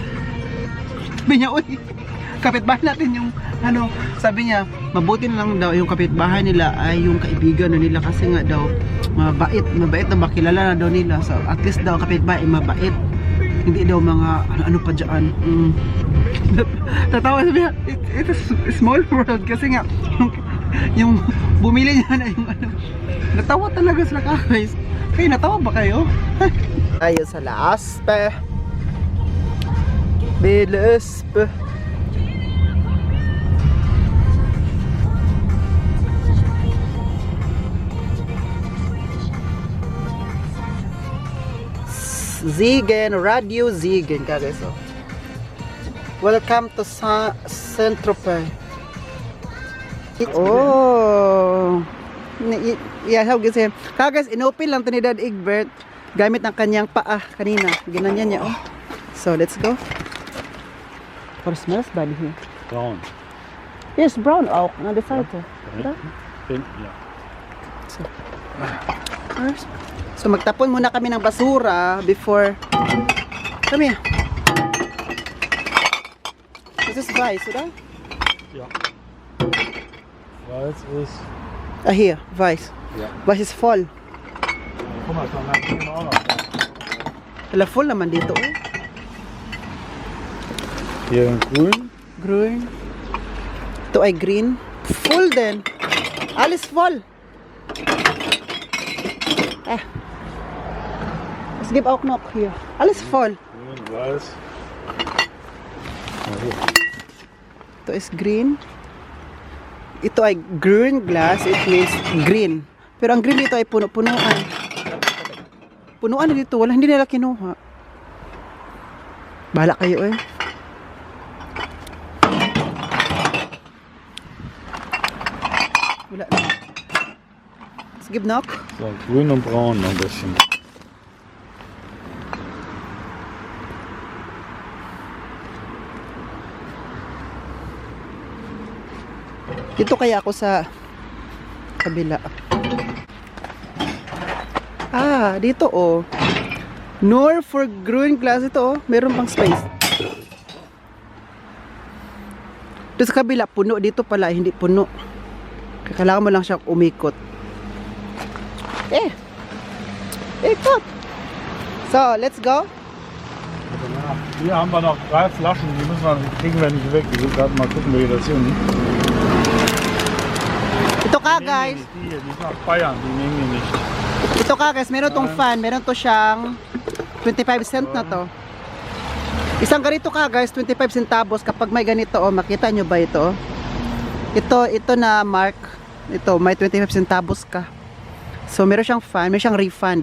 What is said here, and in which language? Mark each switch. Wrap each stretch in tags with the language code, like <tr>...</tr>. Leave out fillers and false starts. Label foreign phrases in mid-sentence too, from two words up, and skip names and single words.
<tl>Sabi niya, uy, kapitbahay natin yung ano, sabi niya, mabuti na lang daw yung kapitbahay nila ay yung kaibigan na nila kasi nga daw mabait na makilala na daw nila. So at least daw kapitbahay ay mabait. Hindi daw mga ano pa dyan. Tatawa sabi niya,</tl> <en>it's a small world</en> <tl>kasi nga yung bumili niya na yung ano. Natawa talaga sila guys. Kayo natawa ba kayo? Tayo sa Laspe. Bilaspe. Ziegen, Radio Ziegen, guys.</tl> <en>So, welcome to Saint-Tropez. Oh, yeah, how guys, guys,</en> <tl>inopen lang to ni Dad Egbert gamit ng kanyang paa kanina. Ginanyan niya,</tl> <en>oh. So, let's go. What smells bad here?</en> <de>Braun.</de> <en>Yes, brown auch, on the side.</en> <de>Ja. Ja.</de> <tl>So magtapon muna kami ng basura before.</tl> <en>Come here. This is Weiss, oder?</en> <de>Ja. Weiß ist. Ah, hier, Weiss. Ja. Weiss ist voll. Guck mal, kann man auch noch.</de> <tl>Wala full naman dito, eh.</tl> <de>Hier in grün.</de> <tl>Green. Ito ay green. Full din.</tl> <de>Alles voll. Es gibt auch noch hier. Alles voll. Grün, weiß.</de> <en>Ito is green.</en> <tl>Ito ay green glass.</tl> <en>It means green.</en> <tl>Pero ang green dito ay puno-punuan. Punuan na dito. Wala, hindi nila kinuha. Bahala kayo eh. Wala na.</tl> <de>Es gibt noch. So, grün und braun noch ein bisschen.</de> <tl>Dito kaya ako sa kabila. Ah, dito oh.</tl> <en>Nor for green glass</en> <tl>ito oh. Meron pang space. Dito sa kabila, puno. Dito pala, hindi puno. Kailangan mo lang siya umikot. Ikot.</tl> <en>So, let's go.</en> <de>Hier haben wir noch 3 Flaschen, die kriegen wir nicht weg. Wir müssen gerade mal gucken, wie das hier nicht.</de> <tl>Ito ka guys.</tl> <de>Die ist nach Bayern, die nehmen wir nicht.</de> <tl>Ito ka guys, meron tong fan. Meron to siyang 25 cent na to. Isang ganito ka guys, 25 centavos. Kapag may ganito, oh, makita nyo ba ito? Ito na mark. Ito, may 25 centavos ka. So, meron siyang fan, meron siyang refund.</tl>